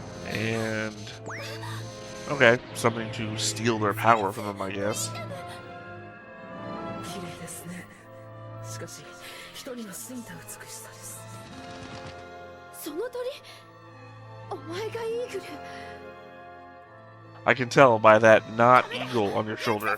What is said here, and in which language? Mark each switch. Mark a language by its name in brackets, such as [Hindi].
[English] And okay, something to steal their power from them, I guess. [Japanese] 綺麗ですね。しかし人には過ぎた美しさです。その鳥、お前がイーグル。 [English] I can tell by that not eagle on your shoulder.